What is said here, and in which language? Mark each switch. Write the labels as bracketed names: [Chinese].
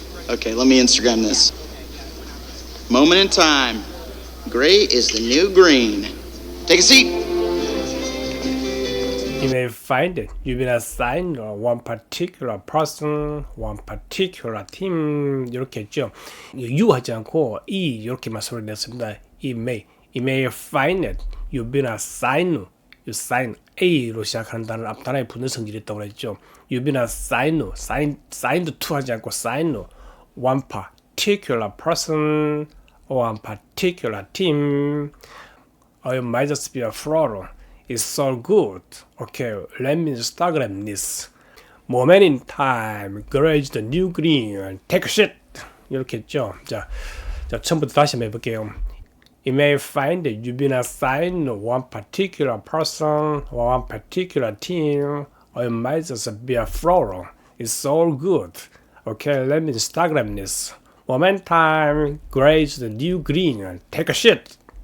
[English] Okay, let me Instagram this. Moment in time. Gray is the new green. Take a seat. You may find that you've been assigned one particular person, one particular team [Korean] 이렇게 했죠. you 하지 않고 e 이렇게만 소리를 냈습니다. [English] You may find that you've been assigned. [Korean] You sign A로 시작하는 단어는 앞단어에 붙는 성질이 있다고 그랬죠. [English] You've been assigned to [Korean] 하지 않고 [English] assigned one particular person or one particular team. Or you might just be a fraud. It's so good. Okay, let me Instagram this. Moment in time, gray is the new green. Take a shit. [Korean] 이렇게 했죠. 자, 처음부터 다시 한번 해볼게요. [English] You may find that you've been assigned one particular person or one particular team, or you might just be a fraud. It's all good. Okay, let me Instagram this. Moment in time, gray is the new green. Take a shit.